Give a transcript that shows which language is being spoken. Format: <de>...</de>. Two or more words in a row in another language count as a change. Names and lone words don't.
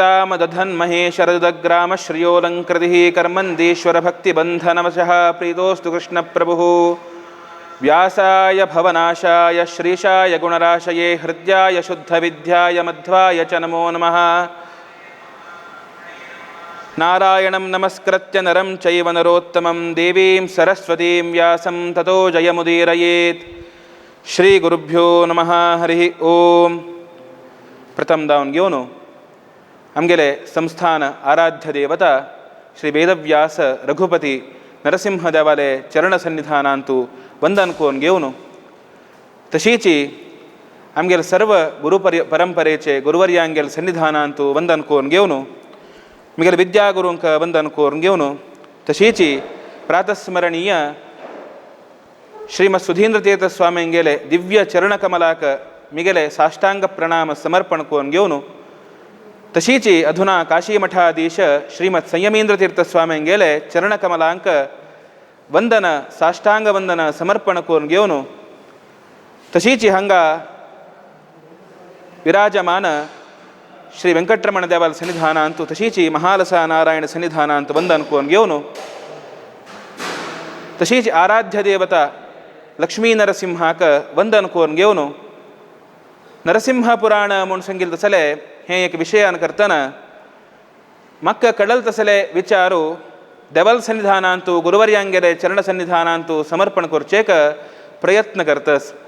<sa>दामदधन्महेशरदग्रामश्रियोऽलङ्कृतिः कर्मन्दीश्वरभक्तिबन्धनवशः प्रीतोऽस्तु कृष्णप्रभुः व्यासाय भवनाशाय श्रीशाय गुणराशये हृद्याय शुद्धविद्याय मध्वाय च नमो नमः नारायणं नमस्कृत्य नरं चैव नरोत्तमं देवीं सरस्वतीं व्यासं ततो जयमुदीरयेत् श्रीगुरुभ्यो नमः हरिः ओम</sa> <kok>प्रथम दावन घेऊन आमगेले संस्थान आराध्य देवता श्री वेदव्यास रघुपती नरसिंहदेवाले चरण सन्निधानांतू वंदन करून घेऊन तशीची आमगेल सर्व परंपरेचे गुरुवर्यांगेल सन्निधानांतू वंदन करून घेऊन मिगेल विद्यागुरूंक वंदन करून घेऊन तशीची प्रातस्मरणीय श्रीमत् सुधींद्रतीर्थ स्वामींगेले दिव्य चरणकमलाक मिगेले साष्टांग प्रणाम समर्पण करून घेऊन तशीची अधुना काशीमठाधीश श्रीमत् संयमींद्रतीर्थ स्वामींगेले चरणकमलांक वंदन साष्टांग वंदन समर्पण करून घेऊन तशीची हंगा विराजमान श्री वेंकटरमण देवाल सन्निधानांतू तशीची महालसा नारायण सन्निधानांत वंदन करून घेऊन तशीची आराध्य देवता लक्ष्मी नरसिंहाक वंदन करून घेऊन नरसिंह पुराण म्हणून सांगितले तसले हे एक विषयान करतना मक्क कडल तसले विचारू देवल सन्निधानांतू गुरुवर्यांगेले चरण सन्निधानांतू समर्पण करचेक प्रयत्न करतस</kok>